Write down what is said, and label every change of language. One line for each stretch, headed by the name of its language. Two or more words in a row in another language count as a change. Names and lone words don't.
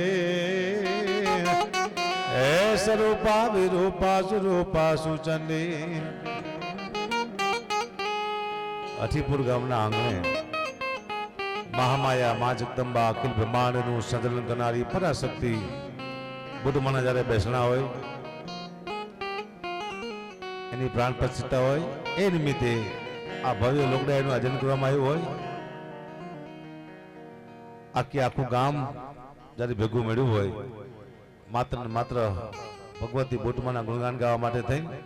Sanskrit: हे स्वरूपा विरूपा सुरूपा सुचंडे
Gujarati: અઠીપુર ગામના આંગણે મહામાયા માં જગદંબા અખિલ બ્રહ્માંડ નુ સંચાલન કરનારી પરાશક્તિ બુદ્ધમાના જ્યારે બેસણા હોય એની પ્રાણ પ્રતિષ્ઠા હોય એ નિમિત્તે આ ભવ્ય લોકડાયનું આયોજન કરવામાં આવ્યું હોય આખું ગામ જ્યારે ભેગું મળ્યું હોય માત્ર ને માત્ર ભગવતી બોટમાના ગુણગાન ગાવા માટે થઈ